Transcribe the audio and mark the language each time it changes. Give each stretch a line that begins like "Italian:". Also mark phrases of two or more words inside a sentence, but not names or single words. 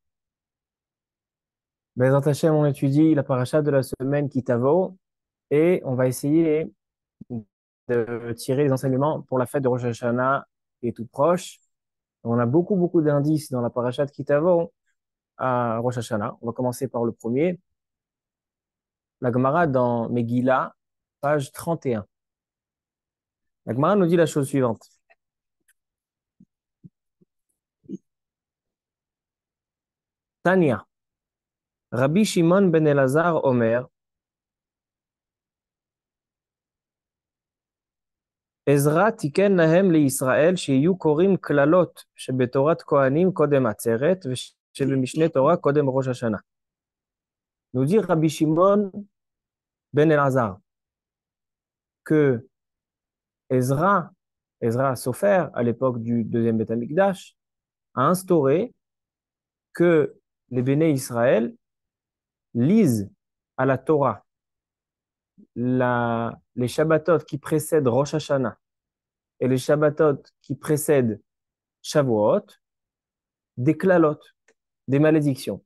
Hebrew: בעזרת השם,
French: on étudie la paracha de la semaine Kitavo et on va essayer de tirer les enseignements pour la fête de Rosh Hashanah qui est toute proche. On a beaucoup d'indices dans la paracha de Kitavo à Rosh Hashanah. On va commencer par le premier. La Gemara dans Megillah, page 31. La Gemara nous dit la chose suivante.
Hebrew: תניא, רבי שמעון בן אלעזר אומר, עזרא תיקן להם לישראל שיהיו קוראים קללות שבתורת כהנים קודם עצרת ושבמשנה תורה קודם ראש השנה.
French: Nous dit Rabbi Shimon ben Elazar que Ezra Sofer, à l'époque du deuxième Beth Amikdash, a instauré que les
Hebrew: בני ישראל
French: lisent à la Torah les Shabbatot qui précèdent Rosh Hashanah et les Shabbatot qui précèdent Shavuot, des klalot, des malédictions.